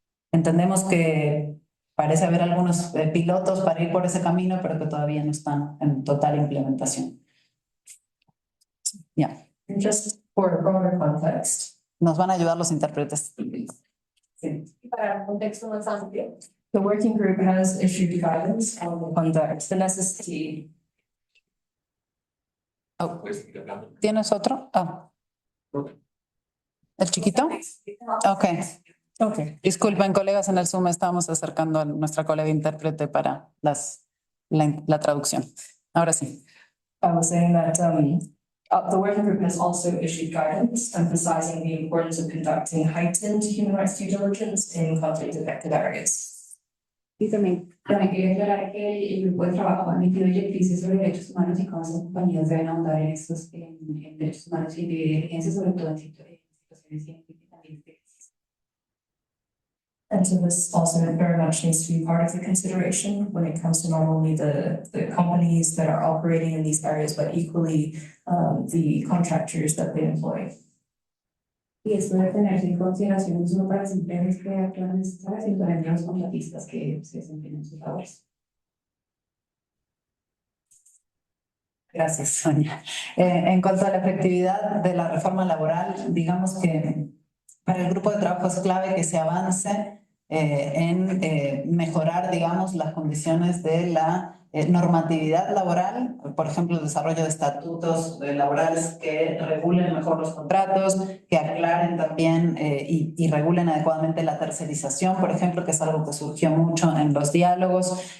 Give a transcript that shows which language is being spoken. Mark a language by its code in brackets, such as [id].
[es] Entendemos que parece haber algunos pilotos para ir por ese camino, pero que todavía no están en total implementación. Ya. [en] And just for a broader context, [es] Nos van a ayudar los intérpretes. sí. Para un contexto más amplio, [en] The working group has issued guidance on the conduct, the necessity. [es] Oh, ¿tienes otro? Ah. ¿El chiquito? Ok. [en] Okay. [es] Disculpen, colegas, en el Zoom estamos acercando a nuestra colega intérprete para la traducción. Ahora sí. [en] I was saying that the working group has also issued guidance emphasizing the importance of conducting heightened human rights due diligence in conflict-affected areas. [es] y también quería aclarar que el grupo de trabajo ha emitido directrices sobre derechos humanos y cómo las compañías deben ahondar en estos en derechos humanos y de diligencia, sobre todo en situaciones también de crisis. [en] And so this also very much needs to be part of the consideration when it comes to not only the companies that are operating in these areas, but equally the contractors that they employ. [es] Y esto debe tenerse en consideración no solo para las empresas que actúan en estas áreas, sino también para los contratistas que se desempeñan sus labores. Gracias, Sonia. En cuanto a la efectividad de la reforma laboral, digamos que para el grupo de trabajo es clave que se avance en mejorar, digamos, las condiciones de la normatividad laboral, por ejemplo, el desarrollo de estatutos laborales que regulen mejor los contratos, que aclaren también y regulen adecuadamente la tercerización, por ejemplo, que es algo que surgió mucho en los diálogos.